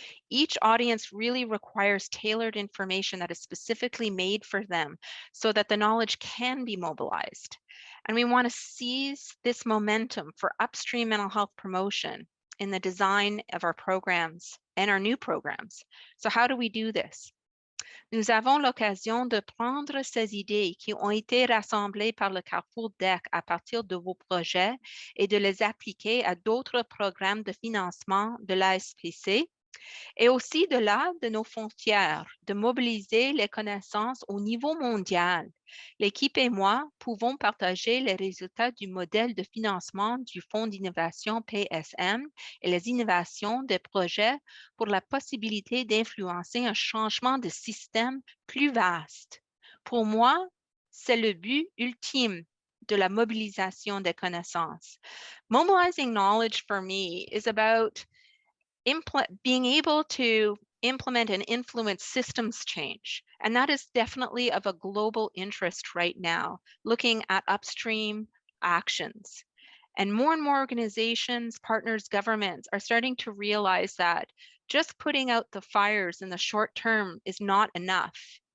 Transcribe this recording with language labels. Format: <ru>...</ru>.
<en>Each audience really requires tailored information that is specifically made for them so that the knowledge can be mobilized. And we want to seize this momentum for upstream mental health promotion in the design of our programs and our new programs. So how do we do this?</en> <fr>Nous avons l'occasion de prendre ces idées qui ont été rassemblées par le Carrefour DEC à partir de vos projets et de les appliquer à d'autres programmes de financement de l'ASPC et aussi de là de nos frontières, de mobiliser les connaissances au niveau mondial. L'équipe et moi pouvons partager les résultats du modèle de financement du Fonds d'innovation PSM et les innovations des projets pour la possibilité d'influencer un changement de système plus vaste. Pour moi, c'est le but ultime de la mobilisation des connaissances.</fr> <en>Mobilizing knowledge for me is about being able to implement and influence systems change. And that is definitely of a global interest right now, looking at upstream actions. And more organizations, partners, governments are starting to realize that just putting out the fires in the short term is not enough.</en>